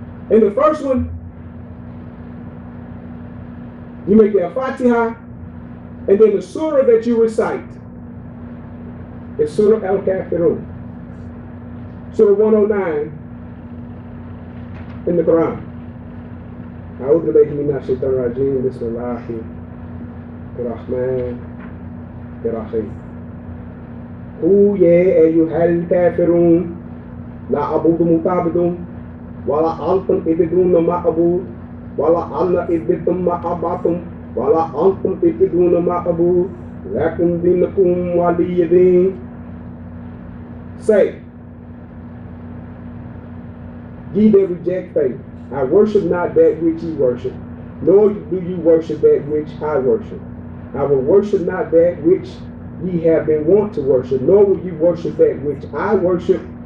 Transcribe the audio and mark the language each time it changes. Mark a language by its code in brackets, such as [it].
[en] In the first one, you make the Fatiha, and then the surah that you recite is Surah Al-Kafirun, Surah 109 in the Quran. [ar] أعوذ بالله من الشيطان الرجيم بسم الله الرحمن الرحيم قل يا أيها الكافرون لا أعبد متعبد ولا أنتم عبدون ما أعبد ولا أنا عبد ما عبدتم ولا أنتم عبدون ما أعبد لكم دينكم ولي دين. [en] Say, ye that reject faith, I worship not that which ye worship, nor do you worship that which I worship. I will worship not that which ye have been wont to worship, nor will you worship that which I worship.